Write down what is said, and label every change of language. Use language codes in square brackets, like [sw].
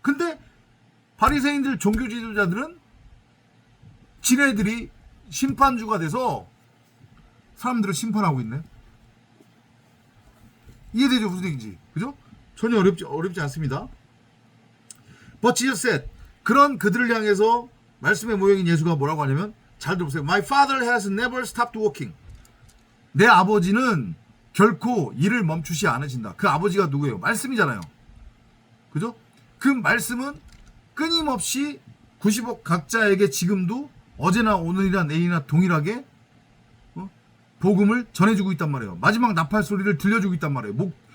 [ko] 근데 바리새인들, 종교 지도자들은 지네들이 심판주가 돼서 사람들을 심판하고 있네. 이해되죠? 무슨 얘기인지. 그죠? 전혀 어렵지 않습니다. [en] But Jesus said, [ko] 그런 그들을 향해서 말씀의 모형인 예수가 뭐라고 하냐면, 잘 들어보세요. [en] My father has never stopped working. [ko] 내 아버지는 결코 일을 멈추지 않으신다. 그 아버지가 누구예요? 말씀이잖아요. 그죠? 그 말씀은 끊임없이 90억 각자에게 지금도 어제나 오늘이나 내일이나 동일하게 복음을 전해주고 있단 말이에요. 마지막 나팔 소리를 들려주고 있단 말이에요.